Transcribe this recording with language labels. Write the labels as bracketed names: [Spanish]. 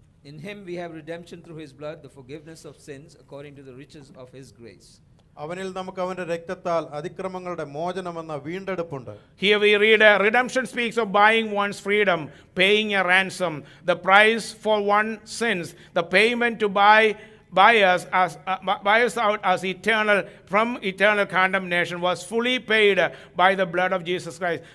[English] In him we have redemption through his blood, the forgiveness of sins according to the riches of his grace. [Malayalam] അവനിൽ നമുക്ക് അവന്റെ രക്തത്താൽ അതിക്രമങ്ങളുടെ മോചനമെന്ന വീണ്ടെടുപ്പുണ്ട്. [English] Here we read redemption speaks of buying one's freedom, paying a ransom, the price for one's sins, the payment to buy us out as from eternal condemnation was fully paid by the blood of Jesus Christ.